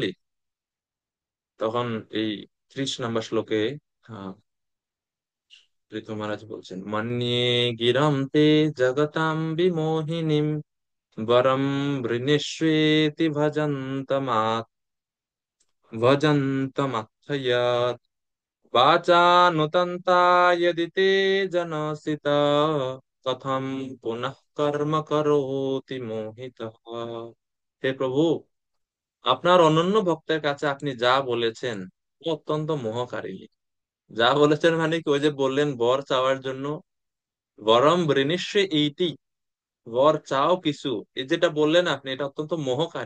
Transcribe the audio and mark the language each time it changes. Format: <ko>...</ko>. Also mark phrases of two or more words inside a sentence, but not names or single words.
<bn>তখন এই 30 নম্বর শ্লোকে আহ, পৃথু মহারাজ বলছেন,</bn> <sa>মন্যে গিরম তে জগতাম বিমোহিনীম বরম বৃণীষ্বেতি ভজন্তমাত্থয়াৎ वाचानुतन्ता यदि ते जनसिता कथम पुनः कर्म करोति मोहितः।</sa> <bn>হে প্রভু, আপনার অনন্য ভক্তের কাছে আপনি যা বলেছেন ও অত্যন্ত মোহকারী। যা বলেছেন মানে কি, ওই যে বললেন বর চাওয়ার জন্য,</bn> <sa>বরম বৃণীষ্যে ইতি,</sa> <bn>বর চাও কিছু, এই যেটা বললেন আপনি, এটা অত্যন্ত মোহকারী।</bn>